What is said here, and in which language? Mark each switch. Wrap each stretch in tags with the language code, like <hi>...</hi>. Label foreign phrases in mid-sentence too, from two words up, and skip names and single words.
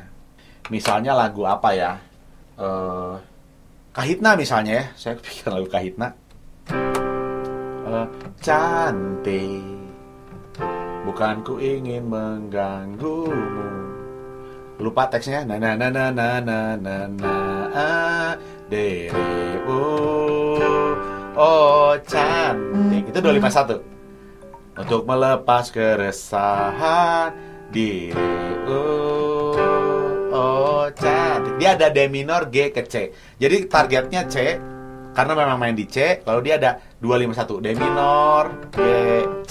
<id>Misalnya lagu apa ya? Kahitna misalnya ya. Saya pikir lagu Kahitna. Cantik, bukan ku ingin mengganggumu. Lupa teksnya. Na na na na na na na na dere oh cantik. Itu 251. Untuk melepas keresahan diri oh cantik. Dia ada D minor, G ke C. Jadi targetnya C. Karena memang main di C, lalu dia ada 251, D minor, G, C.</id>